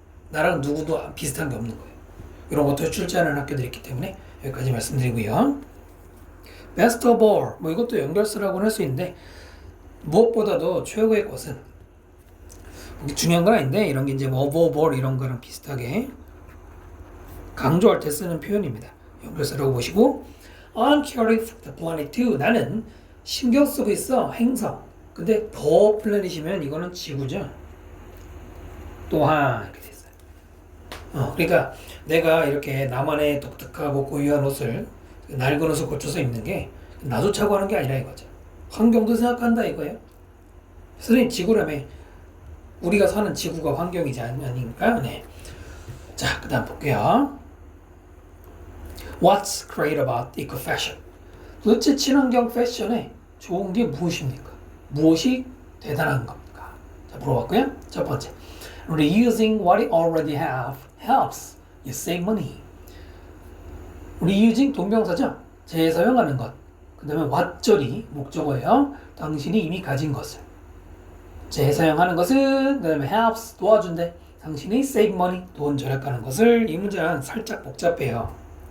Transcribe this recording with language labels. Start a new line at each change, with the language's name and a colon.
Korean: 나랑 누구도 비슷한 게 없는 거예요. 이런 것도 출제하는 학교들이 있기 때문에 여기까지 말씀드리고요.
English: best of all
Korean: 뭐 이것도 연결수라고는 할 수 있는데 무엇보다도 최고의 것은 중요한 건 아닌데 이런 게 이제 뭐
English: above all
Korean: 이런 거랑 비슷하게 강조할 때 쓰는 표현입니다. 연결수라고 보시고
English: I'm caring for the planet too.
Korean: 나는 신경 쓰고 있어 행성. 근데 the planet이면 이거는 지구죠. 또한 이렇게 돼 있어요. 그러니까 내가 이렇게 나만의 독특하고 고유한 옷을 낡은 옷을 고쳐서 입는 게 나도 차고 하는 게 아니라 이거죠. 환경도 생각한다 이거예요. 선생님 지구라며 우리가 사는 지구가 환경이지 아닙니까? 네. 자, 그 다음 볼게요.
English: What's great about eco-fashion?
Korean: 도대체 친환경 패션에 좋은 게 무엇입니까? 무엇이 대단한 겁니까? 자, 물어봤고요. 첫 번째.
English: Reusing what you already have helps you save money.
Korean: Reusing 동명사죠. 재사용하는 것. 그 다음에 what절이 목적어예요. 당신이 이미 가진 것을. 재사용하는 것은 그 다음에 helps 도와준대. 당신이
English: save money
Korean: 돈 절약하는 것을. 이 문장 살짝 복잡해요.